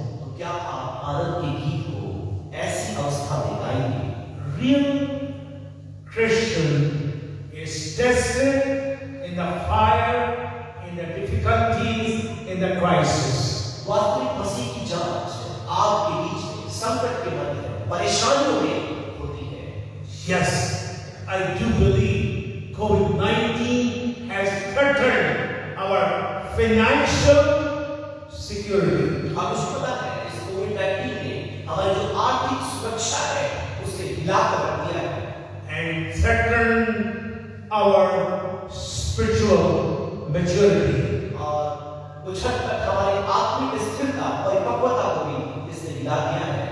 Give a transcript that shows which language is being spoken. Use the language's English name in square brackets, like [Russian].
[Hindi] तो क्या आप आनंद के गीत को ऐसी अवस्था में गाएंगे? [English] Real Christian is tested in the fire, in the difficulties, in the crisis. [Hindi] वास्तविक मसीह की जांच आपके बीच में संकट के मध्य परेशानियों में होती है। [English] Yes, I do believe COVID-19 has threatened our financial security. [Hindi] आप मुझे पता है इस कोविड-19 ने हमारी जो आर्थिक सुरक्षा है उसे हिला कर रख दिया है [English] And threatened our spiritual maturity. [Hindi] और कुछ हद तक हमारी आत्मिक स्थिरता परिपक्वता को भी इसने हिला दिया है।